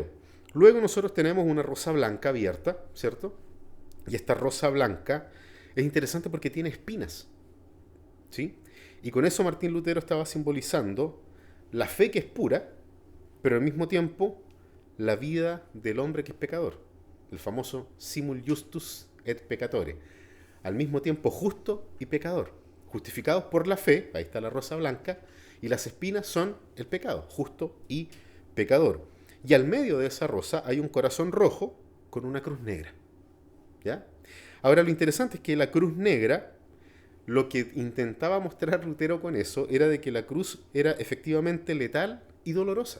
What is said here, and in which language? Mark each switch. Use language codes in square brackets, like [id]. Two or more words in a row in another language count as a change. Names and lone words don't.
[es] Luego nosotros tenemos una rosa blanca abierta, ¿cierto? Y esta rosa blanca es interesante porque tiene espinas, ¿sí? Y con eso Martín Lutero estaba simbolizando la fe que es pura, pero al mismo tiempo la vida del hombre que es pecador. El famoso [la] simul justus et peccatore. [es] Al mismo tiempo justo y pecador. Justificados por la fe, ahí está la rosa blanca, y las espinas son el pecado, justo y pecador. Y al medio de esa rosa hay un corazón rojo con una cruz negra. ¿Ya? Ahora lo interesante es que la cruz negra, lo que intentaba mostrar Lutero con eso, era de que la cruz era efectivamente letal y dolorosa.